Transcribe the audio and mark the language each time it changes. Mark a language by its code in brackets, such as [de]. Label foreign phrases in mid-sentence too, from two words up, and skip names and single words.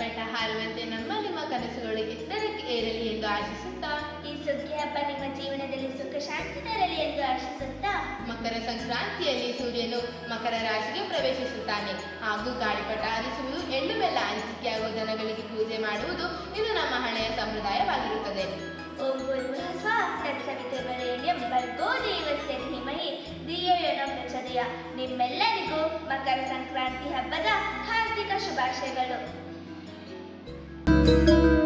[kn] ಹಾರುವಂತೆ ನಿಮ್ಮ ಕನಸುಗಳು ಎತ್ತರಕ್ಕೆ ಏರಲಿ ಎಂದು ಆಶಿಸುತ್ತಾ, ಈ ಸುಗ್ಗಿ ಹಬ್ಬ ನಿಮ್ಮ ಜೀವನದಲ್ಲಿ ಸುಖ ಶಾಂತಿ ತರಲಿ ಎಂದು ಆಶಿಸುತ್ತಾ, ಮಕರ ಸಂಕ್ರಾಂತಿಯಲ್ಲಿ ಸೂರ್ಯನು ಮಕರ ರಾಶಿಗೆ ಪ್ರವೇಶಿಸುತ್ತಾನೆ ಹಾಗೂ ಗಾಳಿಪಟ ಹಾರಿಸುವುದು, ಎಳ್ಳು ಬೆಲ್ಲ ಹಂಚಿಕೆಯಾಗುವ ದನಗಳಿಗೆ ಪೂಜೆ ಮಾಡುವುದು ಇದು ನಮ್ಮ ಹಳೆಯ ಸಂಪ್ರದಾಯವಾಗಿರುತ್ತದೆ. [sa] ಓಂ ಭೂರ್ಭುವಃ ತತ್ಸವಿತುರ್ವರೆಣ್ಯಂ ಭರ್ಗೋ ದೇವಸ್ಯ ಧೀಮಹಿ ಧಿಯೋ ಯೋ ನಃ ಪ್ರಚೋದಯಾತ್. [kn] ನಿಮ್ಮೆಲ್ಲರಿಗೂ ಮಕರ ಸಂಕ್ರಾಂತಿ ಹಬ್ಬದ ಹಾರ್ದಿಕ ಶುಭಾಶಯಗಳು.